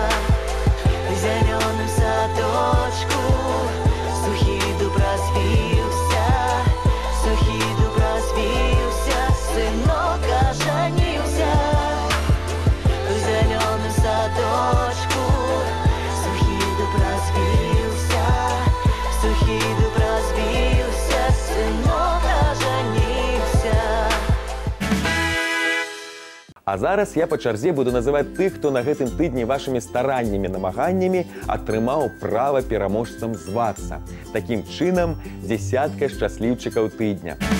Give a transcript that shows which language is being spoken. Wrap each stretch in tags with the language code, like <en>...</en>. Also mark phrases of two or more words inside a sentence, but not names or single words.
<uk>В зеленом садочку сухий дуб развился, сухий дуб развился, сынок оженился. В зеленом садочку сухий дуб развился, сухий дуб развился, сынок оженился.</uk> <be>А зараз я па чарзе буду называць тых, хто на гэтым тыдні вашымі стараннямі намаганнямі атрымаў права пераможцам звацца. Такім чынам, дзесятка шчасліўчыкаў тыдня.</be>